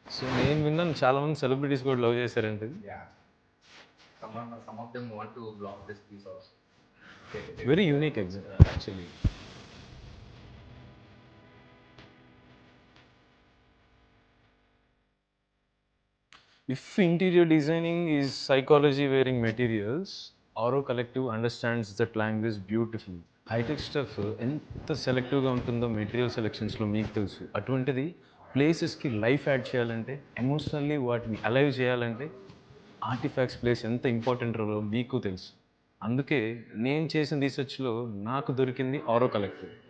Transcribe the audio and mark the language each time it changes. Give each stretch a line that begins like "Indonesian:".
Telugu: So నేను విన్నాను చాలా మంది సెలబ్రిటీస్ కూడా లవ్ చేశారంటే ఇది.
English: Yeah, some of them want to block this piece also. Very unique actually. If interior designing is psychology wearing materials, Oro Collective understands that language beautifully.
Telugu: Hitech stuff ఎంత సెలెక్టివ్గా ఉంటుందో material సెలెక్షన్స్లో మీకు తెలుసు. అటువంటిది ప్లేసెస్కి life add చేయాలంటే, emotionally వాటిని alive చేయాలంటే artefacts place ఎంత ఇంపార్టెంట్ రోలో మీకు తెలుసు. అందుకే నేను చేసిన రీసెర్చ్లో నాకు దొరికింది ఆరో కలెక్టివ్.